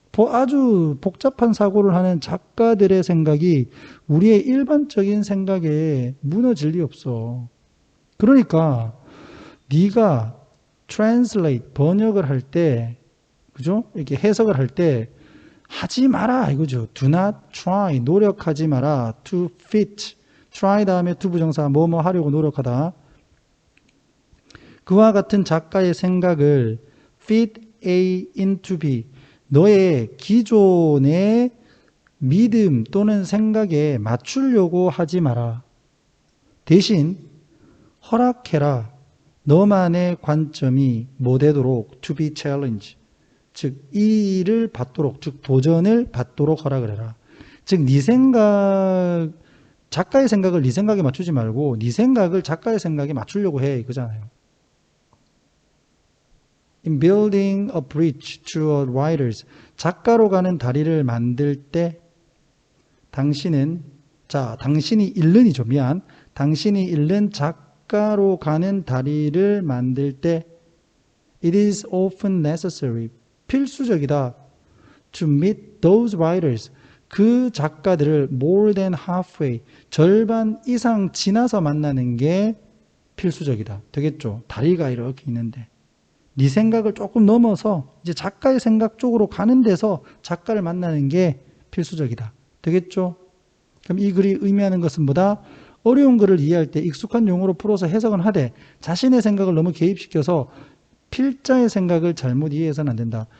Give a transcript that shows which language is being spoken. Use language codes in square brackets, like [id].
[ko] 아주 복잡한 사고를 하는 작가들의 생각이 우리의 일반적인 생각에 무너질 리 없어. 그러니까 네가 translate, 번역을 할 때, 그죠? 이렇게 해석을 할 때 하지 마라 이거죠. [en] Do not try, [ko] 노력하지 마라. [en] To fit, try [ko] 다음에 to 부정사, 뭐뭐 하려고 노력하다. 그와 같은 작가의 생각을 [en] fit A into B, [ko] 너의 기존의 믿음 또는 생각에 맞추려고 하지 마라. 대신 허락해라. 너만의 관점이 뭐 되도록 [en] to be challenged, [ko] 즉 이 일을 받도록, 즉 도전을 받도록 허락을 해라. 즉 네 생각, 작가의 생각을 네 생각에 맞추지 말고 네 생각을 작가의 생각에 맞추려고 해, 그잖아요. [en] In building a bridge to a writer's [ko] 작가로 가는 다리를 만들 때 당신이 잃는이죠. 미안. 당신이 잃는 작가로 가는 다리를 만들 때 [en] It is often necessary. [ko] 필수적이다. [en] To meet those writers. [ko] 그 작가들을 [en] more than halfway. [ko] 절반 이상 지나서 만나는 게 필수적이다. 되겠죠? 다리가 이렇게 있는데. 네 생각을 조금 넘어서 이제 작가의 생각 쪽으로 가는 데서 작가를 만나는 게 필수적이다. 되겠죠? 그럼 이 글이 의미하는 것은 뭐다? 어려운 글을 이해할 때 익숙한 용어로 풀어서 해석은 하되 자신의 생각을 너무 개입시켜서 필자의 생각을 잘못 이해해서는 안 된다.